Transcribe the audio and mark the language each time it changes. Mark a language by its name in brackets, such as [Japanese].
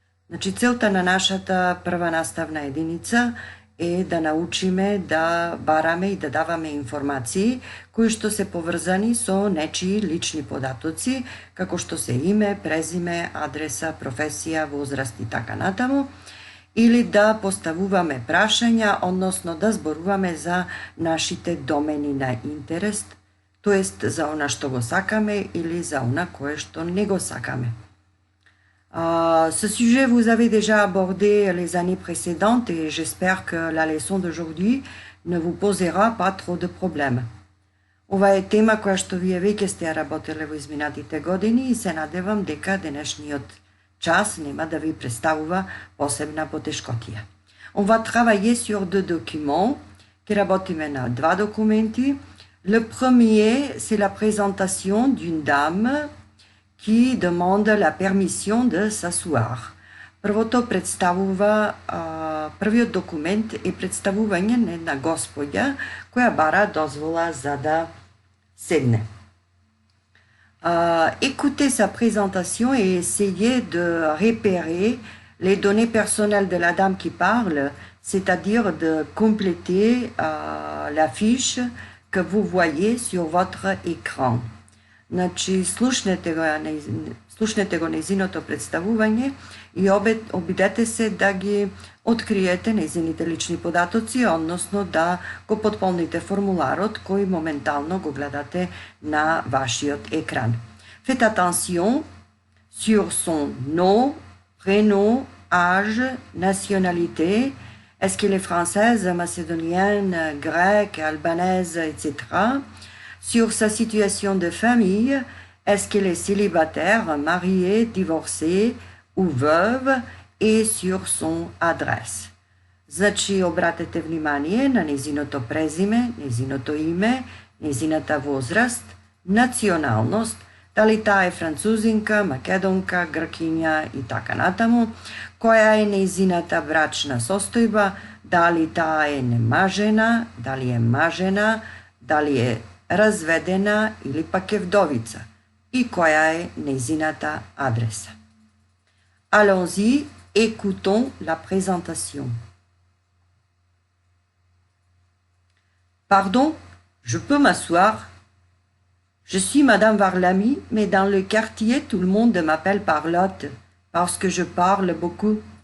[Macedonian] Znači, целта на нашата прва наставна единица е да научиме да бараме и да даваме информации кои што се поврзани со нечии лични податоци, како што се име, презиме, адреса, професија, возраст и така натаму, или да поставуваме прашања, односно да зборуваме за нашите домени на интерес, тоест за она што го сакаме или за она кое што не го сакаме. [French] Ce sujet, vous avez déjà abordé les années précédentes et j'espère que la leçon d'aujourd'hui ne vous posera pas trop de problèmes. [Macedonian] Ова е тема која што вие веќе сте ја работеле во изминатите години и се надевам дека денешниот час нема да ви представува посебна потешкотија. [French] On va travailler sur deux documents, [Macedonian] ке работиме на два документи. [French] Le premier, c'est la présentation d'une dame qui demande la permission de s'asseoir. [Macedonian] Првото представува, првиот документ е представување на една господја која бара дозвола за да седне. [French] Écoutez sa présentation et essayez de repérer les données personnelles de la dame qui parle, c'est-à-dire de compléter la fiche que vous voyez sur votre écran. [Macedonian] Значи, слушнете го нејзиното представување и обидете се да ги откриете нејзините лични податоци, односно да го потполните формуларот кој моментално го гледате на вашиот екран. [French] Faites attention sur son nom, prénom, âge, nationalité, est-ce qu'elle est française, macédonienne, grecque, albanaise, etc., sur sa situation de famille, est-ce qu'elle est célibataire, mariée, divorcée ou veuve, et sur son adresse. [Macedonian] Значи, обратете внимание на нејзиното презиме, нејзиното име, нејзината возраст, националност, дали таа е французинка, македонка, гркиња и така натаму, која е нејзината брачна состојба, дали таа е немажена, дали е мажена, дали е разведена или пак е вдовица и која е нејзината адреса. [French] Allons-y, écoutons la présentation. Pardon, je peux m'asseoir? Je suis Madame Varlami, mais dans le quartier, tout le monde m'appelle Parlotte parce que je parle beaucoup.